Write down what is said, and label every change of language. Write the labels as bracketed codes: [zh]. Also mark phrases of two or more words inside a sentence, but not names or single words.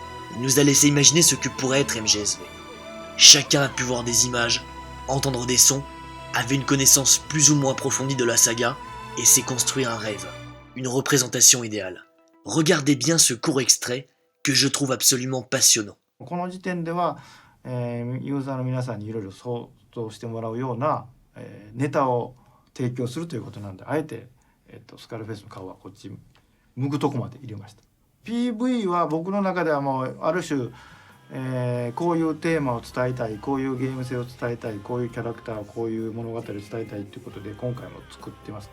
[fr] Il nous a laissé imaginer ce que pourrait être MGSV. Chacun a pu voir des images, entendre des sons, avait une connaissance plus ou moins approfondie de la saga et s'est construit un rêve, une représentation idéale. Regardez bien ce court extrait que je trouve absolument passionnant. [ja] この時点では、ユーザーの皆さんにいろいろ想像してもらうような、ネタを提供するということなんで、あえて、スカルフェイスの顔はこっち向くとこまで入れました。PV は僕の中ではもうある種、こういうテーマを伝えたい、こういうゲーム性を伝えたい、こういうキャラクター、こういう物語を伝えたいということで今回も作ってます。